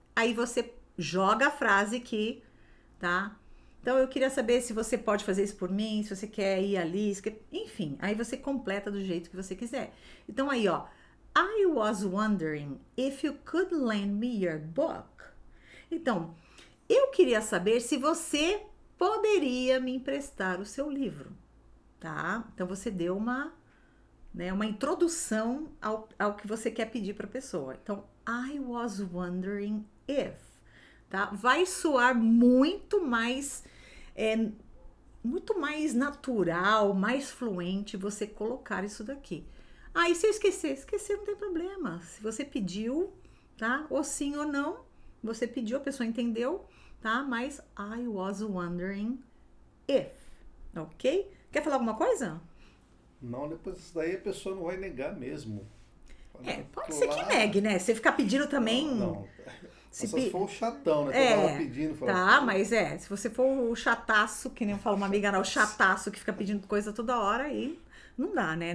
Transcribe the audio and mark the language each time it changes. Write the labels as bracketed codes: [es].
[pt] Aí você joga a frase aqui, tá? Então, eu queria saber se você pode fazer isso por mim, se você quer ir ali, enfim. Aí você completa do jeito que você quiser. Então, aí, ó. [en] I was wondering if you could lend me your book. [pt] Então, eu queria saber se você poderia me emprestar o seu livro, tá? Então, você deu uma introdução ao que você quer pedir para a pessoa. Então, [en] I was wondering if, [pt] tá? Vai soar muito mais natural, mais fluente você colocar isso daqui. E se eu esquecer não tem problema. Se você pediu, tá? Ou sim ou não, você pediu, a pessoa entendeu, tá? Mas [en] I was wondering if, [pt] ok? Quer falar alguma coisa? Não, depois disso daí a pessoa não vai negar mesmo. Pode ser que negue, né? Você ficar pedindo também... Não. Se Só se for um chatão, né? É, Toda hora pedindo. tá, mas se você for o chataço, que nem eu falo uma amiga, não, o chataço que fica pedindo coisa toda hora, aí não dá, né?